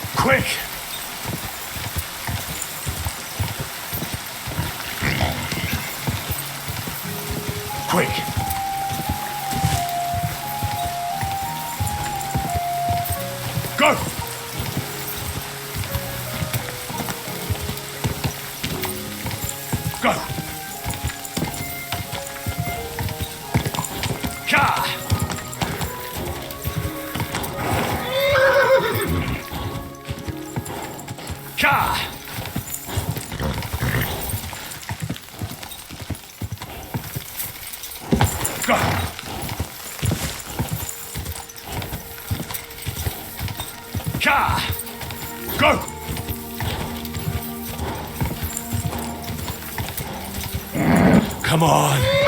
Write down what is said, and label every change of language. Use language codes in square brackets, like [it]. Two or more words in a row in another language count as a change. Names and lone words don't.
[en] Quick! Quick! Go! Go! Ka! Ka! Go! Ka! Go! Come on!